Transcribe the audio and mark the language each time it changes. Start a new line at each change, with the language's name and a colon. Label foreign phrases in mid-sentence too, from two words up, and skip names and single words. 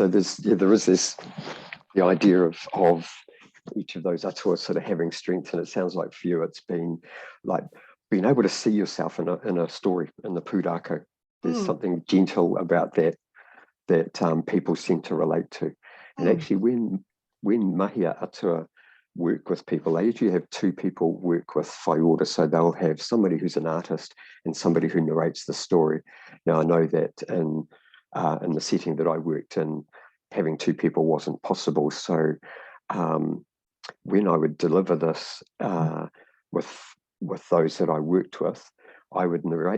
English: So there is this, the idea of each of those atua sort of having strength, and it sounds like for you it's been like being able to see yourself in a story, in the Purakau. There's something gentle about that people seem to relate to. And actually when mahia atua work with people, they usually have two people work with
Māori: whai ora,
English: so they'll have somebody who's an artist and somebody who narrates the story. Now I know that in the setting that I worked in, having two people wasn't possible. So when I would deliver this with those that I worked with, I would narrate.